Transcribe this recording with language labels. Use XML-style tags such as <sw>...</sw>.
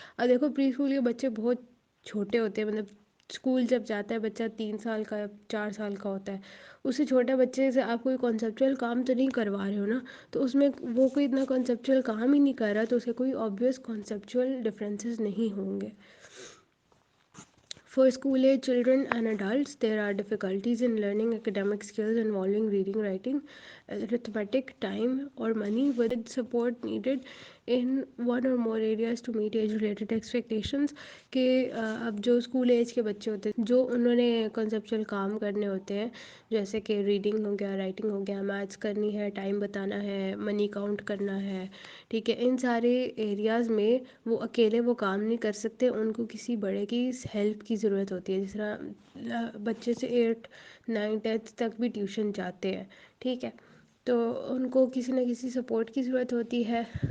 <ur>اب دیکھو pre school کے بچے بہت چھوٹے ہوتے ہیں، مطلب اسکول جب جاتا ہے بچہ 3 سال کا 4 سال کا ہوتا ہے، اس سے چھوٹے بچے سے آپ کوئی کنسیپچول کام تو نہیں کروا رہے ہو نا، تو اس میں وہ کوئی اتنا کنسیپچول کام ہی نہیں کر رہا، تو اسے کوئی obvious کنسیپچول ڈفرینسز نہیں ہوں گے.</ur> <en>For school age children and adults, there are difficulties in learning academic skills involving reading, writing, arithmetic, time, or money, with support needed in one or more areas to meet age-related expectations.</en> <ur>کہ اب جو school age کے بچے ہوتے ہیں جو انہوں نے کنسیپچول کام کرنے ہوتے ہیں، جیسے کہ ریڈنگ ہو گیا، رائٹنگ ہو گیا، میتھس کرنی ہے، ٹائم بتانا ہے، منی کاؤنٹ کرنا ہے، ٹھیک ہے. ان سارے ایریاز میں وہ اکیلے وہ کام نہیں کر سکتے، ان کو کسی بڑے کی ہیلپ کی ضرورت ہوتی ہے. جس طرح بچے سے 8 9 10 تک بھی ٹیوشن جاتے ہیں، ٹھیک ہے، تو ان کو کسی نہ کسی سپورٹ کی ضرورت ہوتی ہے.</ur>